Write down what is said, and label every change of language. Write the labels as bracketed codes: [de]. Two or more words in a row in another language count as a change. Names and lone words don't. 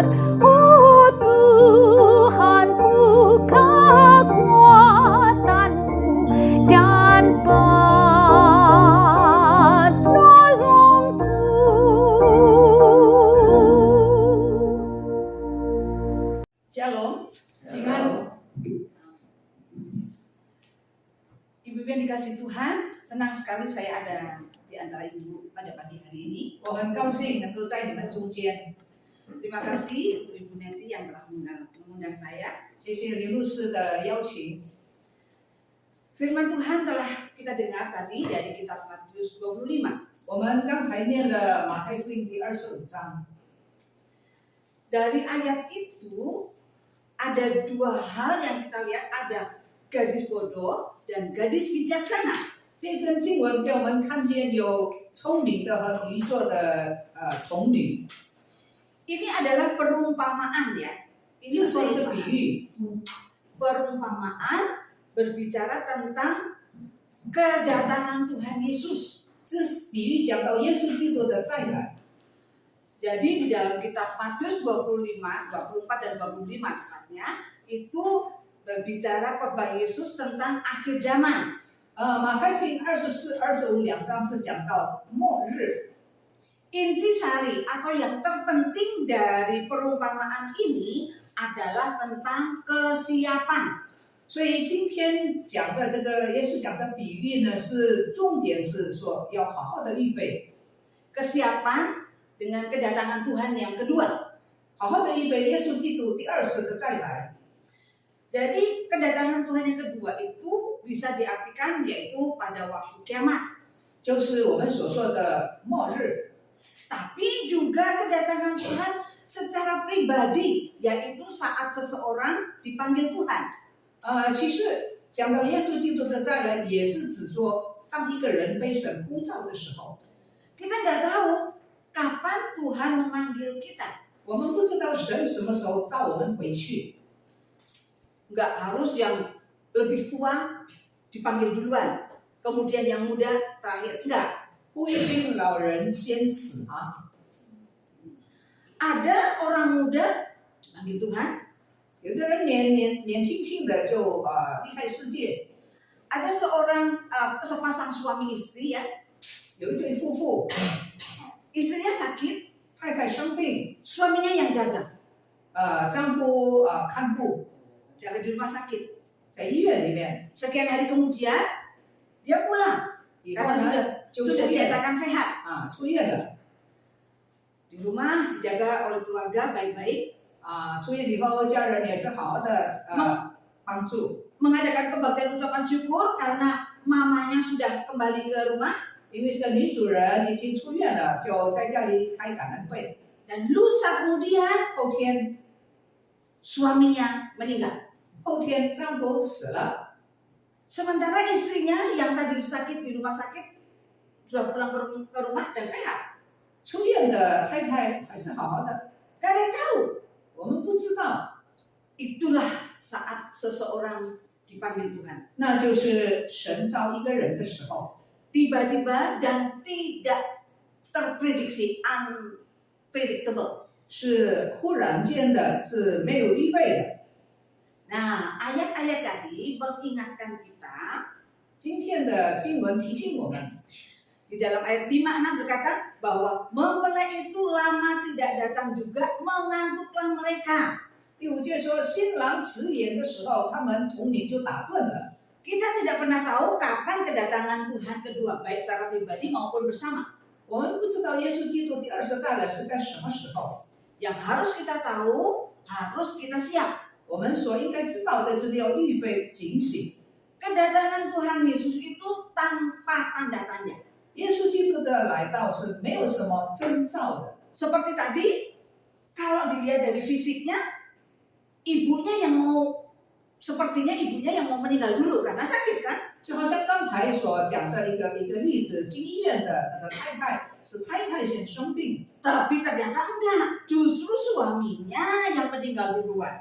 [id] Oh Tuhanku, kekuatanku dan penolongku. Shalom. Ibu yang dikasih Tuhan, senang sekali saya ada di antara ibu pada pagi hari ini. [zh] 我很高兴能够在你们中间。 [id] Terima kasih untuk Ibu Neti yang telah mengundang saya. [zh] 谢谢林牧师的邀请。 [id] Firman Tuhan telah kita dengar tadi dari kitab Matius 25. [zh] 我们刚才念了马太福音第25章， [id] Dari ayat itu ada dua hal yang kita lihat, ada gadis bodoh dan gadis bijaksana. [zh] 这段经文给我们看见有聪明的和愚拙的童女， [id] Ini adalah perumpamaan ya. [zh] 这 [id] Ini [zh] 是一个比 [id] perumpamaan. [zh] 喻。 [id] Perumpamaan berbicara tentang kedatangan Tuhan Yesus. [zh] 这比喻讲到耶稣基督的再来。 [id] Jadi di dalam kitab Matius 25, 24 dan 25 tepatnya itu berbicara khotbah Yesus tentang akhir zaman. [zh] 马太福音24、25两章是讲到末日。 [id] Intisari atau yang terpenting dari perumpamaan ini adalah tentang kesiapan. [zh] 所以今天讲的这个耶稣讲的比喻呢，是重点是说要好好的预备， [id] Kesiapan dengan kedatangan Tuhan yang kedua. [zh] 好好的预备耶稣基督第二次的再来。 [id] Jadi kedatangan Tuhan yang kedua itu bisa diartikan yaitu pada waktu kiamat. [zh] 就是我们所说的末日， [id] Tapi juga kedatangan Tuhan secara pribadi, yaitu saat seseorang dipanggil Tuhan. [zh] 其实讲到耶稣基督的再来，也是指说当一个人被神呼召的时候， [id] Kita nggak tahu kapan Tuhan memanggil kita. [zh] 我们不知道神什么时候召我们回去。 [id] Nggak harus yang lebih tua dipanggil duluan, kemudian yang muda terakhir. Enggak. [zh] 不一定老人先死啊， [id] Ada orang muda dipanggil Tuhan, [zh] 有的人年轻的就离开世界， [id] ada seorang sepasang suami istri ya, [zh] 有一对夫妇， [id] istrinya sakit, [zh] 太太生病， [id] suaminya yang jaga, [zh] 丈夫看护 [id] jaga di rumah sakit. [zh] 在医院里面， [id] Sekian hari kemudian dia pulang [zh] 以后 [id] karena [zh] 呢就出 [id] sudah [zh] 院了 [id] dinyatakan sehat. [zh] 出院了 [id] Di rumah dijaga oleh keluarga baik-baik, [zh] 出院以后家人也是好好的帮助， [id] mengadakan kebaktian ucapan syukur karena mamanya sudah kembali ke rumah, [zh] 因为这个女主人已经出院了，就在家里开感恩会。 [id] dan lusa kemudian [zh] 后天 [id] suaminya meninggal. [zh] 后天丈夫死了， [id] Sementara istrinya yang tadi sakit di rumah sakit sudah pulang ke rumah dan sehat. [zh] 出院的太太还是好好的， [id] Gak ada yang tahu. [zh] 我们不知道， [id] Itulah saat seseorang dipanggil Tuhan. [zh] 那就是神召一个人的时候。 [id] Tiba-tiba dan tidak terprediksi, unpredictable. [zh] 是忽然间的，是没有预备的。 [id] Nah, ayat-ayat tadi mengingatkan kita. [zh] 今天的经文提醒我们， [id] Di dalam ayat 5-6 berkata bahwa mempelai itu lama tidak datang juga, mengantuklah mereka. [zh] 第5节说，新郎迟延的时候，他们童女就打盹了。 [id] Kita tidak pernah tahu kapan kedatangan Tuhan kedua, baik secara pribadi maupun bersama. [zh] 我们不知道耶稣基督第二次再来是在什么时候。 [id] Yang harus kita tahu, harus kita siap. [zh] 我们所应该知道的就是要预备警醒。 [id] Kedatangan Tuhan Yesus itu tanpa tanda-tanda. [zh] 耶稣基督的来到是没有什么征兆的。 [id] Seperti tadi, kalau dilihat dari fisiknya, sepertinya ibunya yang mau meninggal dulu karena sakit kan? [zh] 就好像刚才所讲的一个例子，进医院的那个太太是太太先生病， [id] Tapi ternyata enggak, justru suaminya yang meninggal duluan.